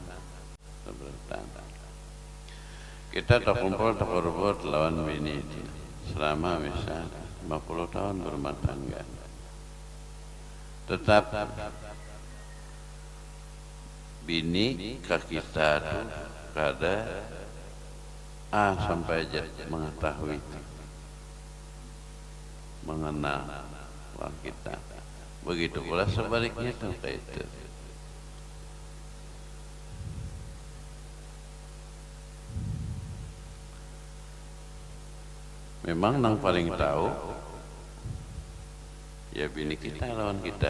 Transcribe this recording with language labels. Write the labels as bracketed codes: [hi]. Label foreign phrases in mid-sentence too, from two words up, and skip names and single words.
[id] Kita tak kumpul tak berebut lawan bini selama misal 50 tahun berumah tangga. Tetap bini ke kita tuh kada sampai mengetahui, mengenal kita. Begitu pula sebaliknya tuh kayak itu. Memang nang paling tahu ya bini kita lawan kita.